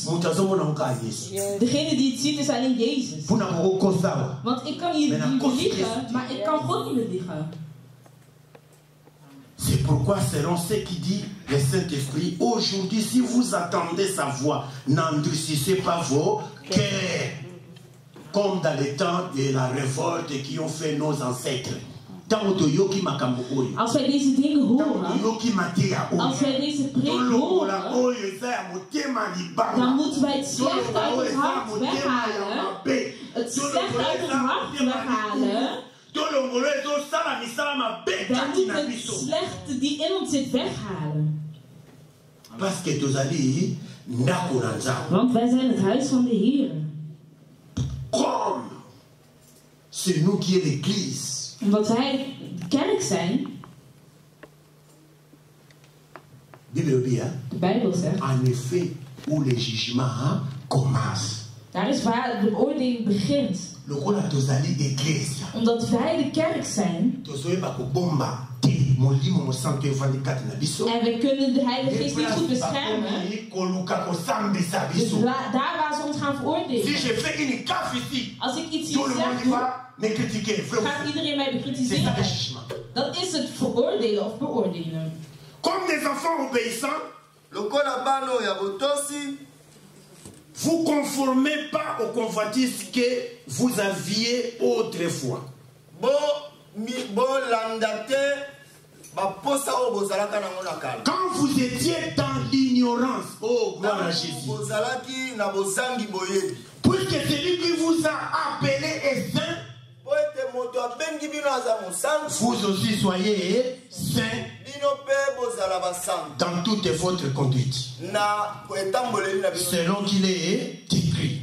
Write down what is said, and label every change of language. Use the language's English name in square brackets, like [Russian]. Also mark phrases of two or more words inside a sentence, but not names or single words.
[Dutch] Degene die het ziet is alleen Jezus. Want ik kan hier niet liegen, maar ik kan God niet meer liegen. [French] C'est pourquoi selon ce qui dit le Saint-Esprit, aujourd'hui, si vous attendez sa voix, n'endurcissez pas vos cœurs, comme dans les temps de la révolte qui ont fait nos ancêtres. [Dutch] Als wij deze dingen horen, als wij deze preek horen, dan moeten wij het slecht uit het hart weghalen. Het slecht uit het hart weghalen. Dan moeten we het slechte die in ons zit weghalen. [French] Parce que [Lingala] tozali ndako na Nzambe. [Dutch] Want wij zijn het huis van de Heer. [French] Comme c'est nous qui est l'église. [Dutch] Omdat wij de kerk zijn. De Bijbel zegt. [French] En effet, où le jugement commence. [Dutch] Daar is waar de beoordeling begint. Omdat wij de kerk zijn. En we kunnen de Heilige Geest niet goed beschermen. Dus daar waar ze ons gaan veroordelen. Als ik iets hier zeg, gaat iedereen mij bekritiseren. Dat is het veroordelen of beoordelen. [French] Comme des enfants obéissants, vous conformez pas aux convoitises que vous aviez autrefois. Quand vous étiez dans l'ignorance, oh gloire à Jésus, puisque celui qui vous a appelé est saint, vous aussi soyez saints dans toute votre conduite, selon qu'il est écrit.